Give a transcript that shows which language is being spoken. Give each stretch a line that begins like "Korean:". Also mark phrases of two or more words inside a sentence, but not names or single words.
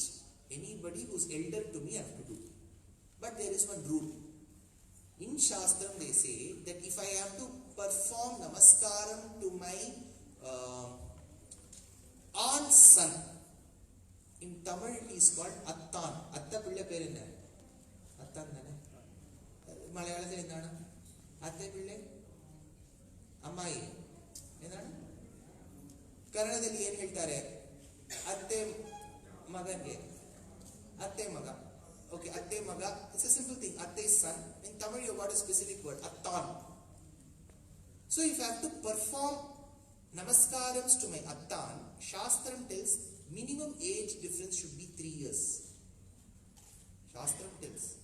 English: Anybody who is elder to me, I have to do. But there is one rule. In Shastram they say that if I have to perform Namaskaram to my aunt's son, in Tamil he is called Attan.
Tamil: அத்த பிள்ள பேர் என்ன? அத்தான் தானே.
Malayalam: മലയാളത്തിൽ എന്താണ? അത്ത പിള്ള? അമ്മായി.
Kannada: Endana? Kannadalli ಏನು ಹೇಳ್ತಾರೆ? ಅತ್ತೆ ಮಗನಿಗೆ ಅತ್ತೆ ಮಗ. Okay, ಅತ್ತೆ ಮಗ.
English: It's a simple thing. Atte is son. In Tamil you got a specific word, attan. So if I have to perform namaskarams to my attan, Shastram tells minimum age difference should be 3 years. Shastram tells.